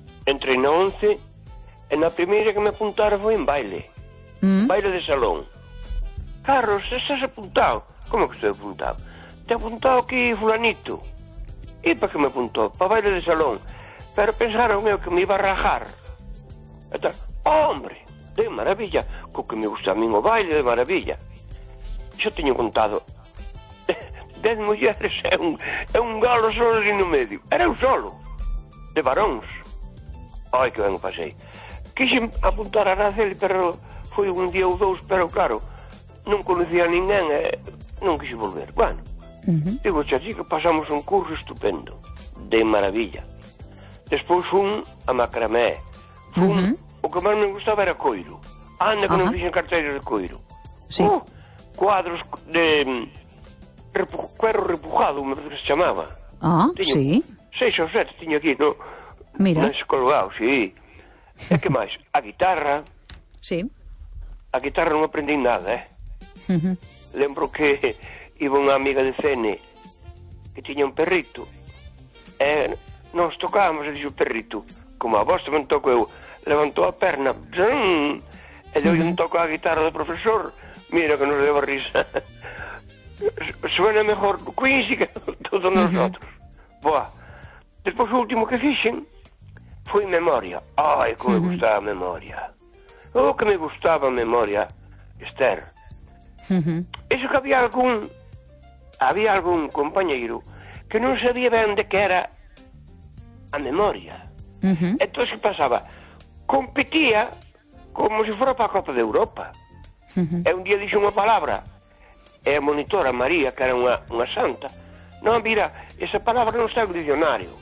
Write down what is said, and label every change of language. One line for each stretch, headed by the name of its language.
Galician: Entrei na 11 e na primeira que me apuntaron foi en baile. Baile de salón. Carlos, estás apuntado? Como que estou apuntado? Te apuntado aquí fulanito. E para que me apuntou? Para baile de salón. Pero pensaron meu que me iba a rajar. E tal, hombre, de maravilla. Co que me gusta a mí o baile, de maravilla. Xo teño contado 10 mulleres e un galo solo ali no medio. Era un solo. De varóns. Ai, que ben o pasei. Quixen apuntar a Araceli, pero foi un día ou dous, pero claro, non conocía a ninguén e non quixen volver. Bueno, digo, xa, chico, pasamos un curso estupendo, de maravilla. Despois fun a macramé. Fun, o que máis me gustaba era coiro. Anda, que non fixen carteiras de coiro. Sí.
Spanish: Cuadros de cuero repujado, me parece que
Galician: se chamaba.
Spanish: Sí.
Galician: Seis ou sete tiña aquí, no... Mira. Mais colgado, sí. E que máis? A guitarra. Sí. A guitarra non aprendi nada, eh? Lembro que iba unha amiga de Cene que tiña un perrito. E nos tocábamos, e dixo o perrito, como a vos tamén toco eu, levantou a perna, zum, e deu un toco a guitarra do profesor. Mira que nos deu a risa.
Spanish: Suena mejor Quincy que todos nosotros.
Galician: Boa. Despois o último que fixen foi memoria. Ai, como me gustaba a memoria. Oh, que me gustaba a memoria, Esther. Iso que había algún compañeiro que non sabía ben de que era a memoria. Entón, que pasaba? Competía
Spanish: como si fuera para a Copa de Europa.
Galician: Uh-huh. E un día dixo unha palabra, e a monitora María, que era unha santa, non, mira, esa palabra non está en dicionario.